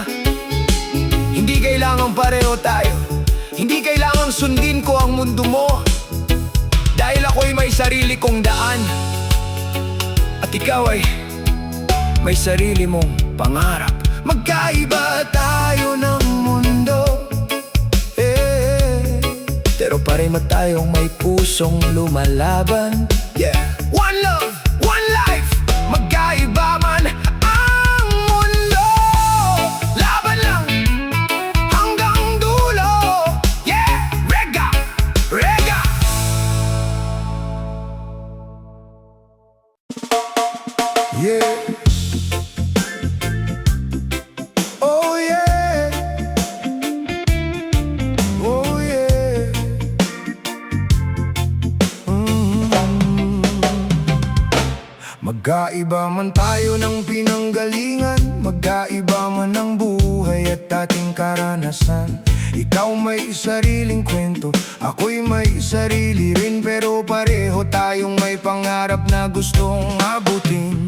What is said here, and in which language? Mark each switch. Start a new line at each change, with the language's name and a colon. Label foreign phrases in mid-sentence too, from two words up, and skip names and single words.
Filipino: Hindi kailangang pareho tayo, hindi kailangang sundin ko ang mundo mo, dahil ako'y may sarili kong daan at ikaw ay may sarili mong pangarap. Magkaiba tayo ng mundo, pero pareho tayong may pusong lumalaban.
English: Yeah. One love, one life.
Filipino: Magkaiba man ang mundo, laban lang hanggang dulo. Yeah, rega, rega.
English: Yeah. Oh yeah. Oh yeah.
Filipino: Magkaiba man tayo ng pinanggalingan, magkaiba man ang buhay at ating karanasan. Ikaw may sariling kwento, ako'y may sarili rin, pero pareho tayong may pangarap na gustong abutin.